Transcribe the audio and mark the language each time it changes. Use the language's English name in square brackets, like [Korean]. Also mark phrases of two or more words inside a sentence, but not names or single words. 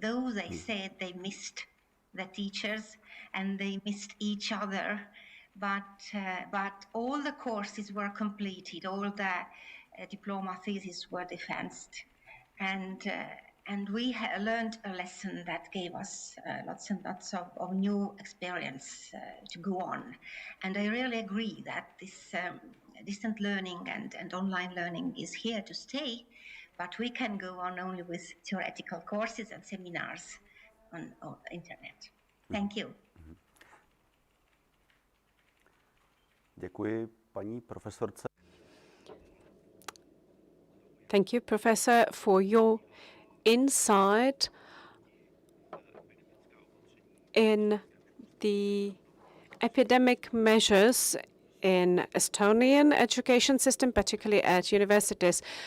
[English] Though they said they missed the teachers and they missed each other, but all the courses were completed, all the diploma theses were defended, and we learned a lesson that gave us lots and lots of new experience to go on. And I really agree that this distant learning and online learning is here to stay, but we can go on only with theoretical courses and seminars on internet. Thank you. [Czech] Děkuji paní profesorce. [English] Thank you, Professor, for your insight in the epidemic measures in Estonian education system, particularly at universities.